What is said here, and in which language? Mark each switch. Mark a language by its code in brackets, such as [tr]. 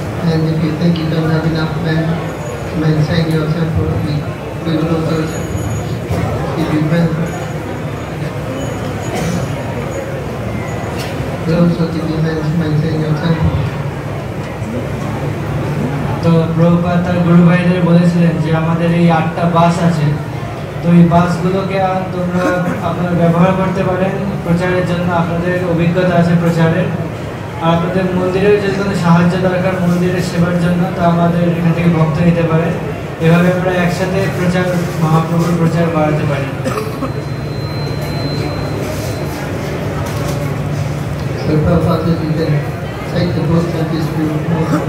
[en] And if you think you don't have enough men to maintain your temple, we will also give you men. We also give you men to maintain your temple. [bn] তো প্রভুপাদ তার গুরু ভাইদের বলেছিলেন যে আমাদের এই 8টা বাস আছে, তো এই বাসগুলোকে তোমরা আপনারা ব্যবহার করতে পারেন প্রচারের জন্য, আপনাদের অভিজ্ঞতা আছে প্রচারের, আর আপনাদের মন্দিরের যদি কোনো সাহায্য দরকার মন্দিরের সেবার জন্য তো আমাদের এখান থেকে ভক্ত নিতে পারে। এভাবে আমরা একসাথে প্রচার মহাপ্রভুর প্রচার বাড়াতে পারি। [en] So Prabhupada said you can take the book and distribute more.